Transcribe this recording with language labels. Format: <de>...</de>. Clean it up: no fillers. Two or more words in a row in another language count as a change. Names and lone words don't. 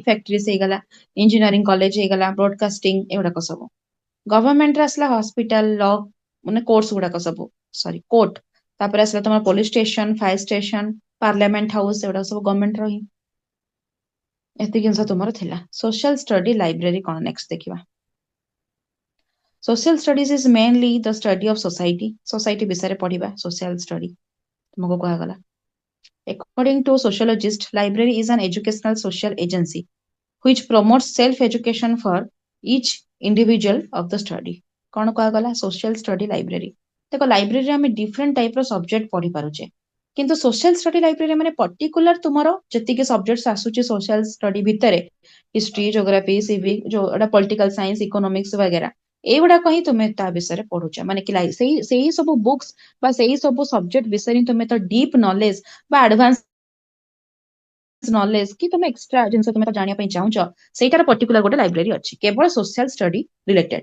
<or>ଫ୍ୟାକ୍ଟ୍ରିଜ ହେଇଗଲା,</or> <en>engineering college</en> <or>ହେଇଗଲା, ବ୍ରଡକାଷ୍ଟିଂ, ଏଗୁଡାକ ସବୁ। ଗଭର୍ଣ୍ଣମେଣ୍ଟରେ ଆସିଲା</or> <en>hospital, law</en> <or>ମାନେ କୋର୍ସ ଗୁଡାକ ସବୁ,</or> <en>sorry court.</en> <or>ତାପରେ ଆସିଲା ତମର</or> <en>police station, fire station, parliament house,</en> <or>ଏଗୁଡା ସବୁ ଗଭର୍ଣ୍ଣମେଣ୍ଟର ହିଁ। ଏତିକି ଜିନିଷ ତୁମର ଥିଲା।</or> <en>social study library</en> <or>କଣ ନେକ୍ସଟ ଦେଖିବା।</or> <en>Social studies is mainly the study of society.</en> <or>Society ବିଷୟରେ ପଢିବା</or> <en>social study।</en> <or>ତୁମକୁ କୁହାଗଲା।</or> <en>According to sociologist, library is an educational social agency which promotes self-education for each individual of the study।</en> <or>କଣ କୁହାଗଲା?</or> <en>social study library।</en> <or>ଦେଖ ଲାଇବ୍ରେରୀରେ ଆମେ</or> <en>different type</en> <or>ର ସବଜେକ୍ଟ ପଢି ପାରୁଛେ, କିନ୍ତୁ</or> <en>social study library</en> <or>ମାନେ ପର୍ଟିକୁଲାର ତୁମର ଯେତିକି ସବଜେକ୍ଟ ଆସୁଛି</or> <en>social study</en> <or>ଭିତରେ,</or> <en>history, geography, civic,</en> <or>ଯୋଉଟା</or> <en>political science, economics</en> <or>ବଗେରା, ଏଇଗୁଡାକ ହିଁ ତୁମେ ତା ବିଷୟରେ ପଢୁଛ। ମାନେ କି ସେଇ ସବୁ ବୁକ୍ସ ବା ସେଇ ସବୁ ସବଜେକ୍ଟ ବିଷୟରେ ତୁମେ ତ</or> <en>deep knowledge</en> <or>ବା</or> <en>advance knowledge</en> <or>କି ତମେ ଏକ୍ସଟ୍ରା ଜିନିଷ ତୁମେ ଜାଣିବା ପାଇଁ ଚାହୁଁଛ, ସେଇଟାର ପର୍ଟିକୁଲାର ଗୋଟେ ଲାଇବ୍ରେରୀ ଅଛି କେବଳ</or> <en>social study related.</en>